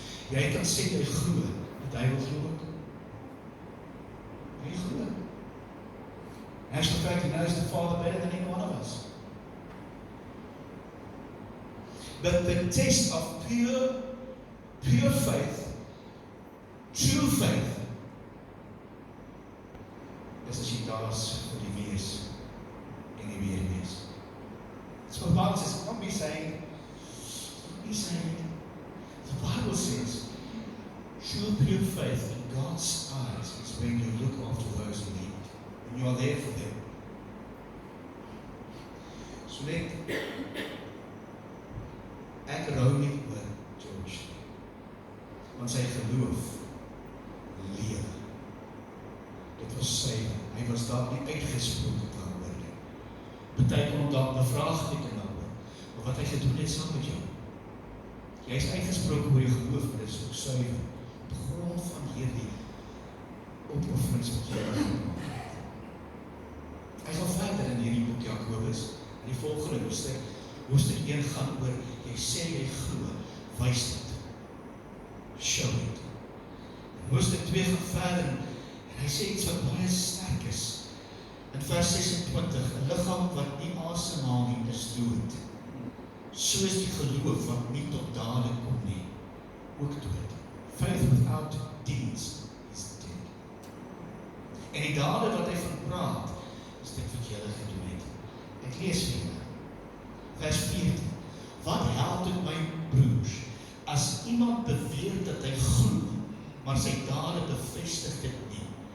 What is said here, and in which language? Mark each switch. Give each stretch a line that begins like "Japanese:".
Afrikaans: Jy kan sê jy glo, die duivel glo ook. Hy glo.
English: Actually, in fact, he knows the Father better than any one of us.
Afrikaans: But the test of pure faith, true faith, is as jy daar is vir die wees en die weerwees.
English: So the Bible says, don't be saying, the Bible says, true pure faith in God's eyes is when you look after those in need, and you are there for them.
Afrikaans: So ek hou nie oor George nie, want sy geloof lewe. Dit was suiwer. Hy was daar nie uitgesproken daaroor nie. Party kon hom daar bevraagteken daaroor, maar wat hy gedoen het saam met jou. Jy is uitgesproken oor jou geloof, maar dit is ook suiwer. Op grond van hierdie opofferings wat jy gemaak het. Hy gaan verder in hierdie boek Jakobus, in die volgende hoofstuk 1 gaan oor, jy sê jy glo, wys dit.
English: Show it.
Afrikaans: Hoofstuk 2 gaan verder, en hy sê iets wat baie sterk is. In vers 26, 'n liggaam wat nie asemhaal nie, is dood. So is die geloof wat nie tot dade kom nie, ook dood.
English: Faith without deeds is dead.
Afrikaans: En die dade wat hy van praat, is dit wat julle gedoen het. Ek lees vir julle. Vers 14. Wat help dit my broers, as iemand beweer dat hy glo, maar sy dade bevestig dit nie?